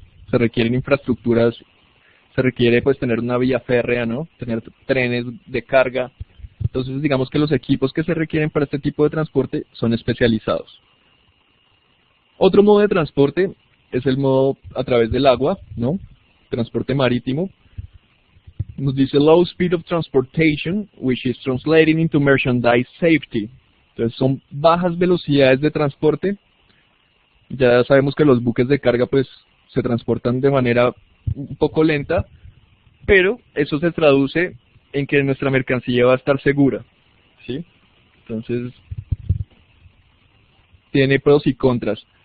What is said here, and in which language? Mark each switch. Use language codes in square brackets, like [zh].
[es] Se requieren infraestructuras, se requiere pues tener una vía férrea, ¿no? Tener trenes de carga. Entonces digamos que los equipos que se requieren para este tipo de transporte son especializados. Otro modo de transporte es el modo a través del agua, ¿no? Transporte marítimo. Nos dice [en] low speed of transportation, which is translating into merchandise safety. [es] Entonces son bajas velocidades de transporte. Ya sabemos que los buques de carga pues se transportan de manera un poco lenta, pero eso se traduce en que nuestra mercancía va a estar segura, ¿sí? Entonces, tiene pros y contras.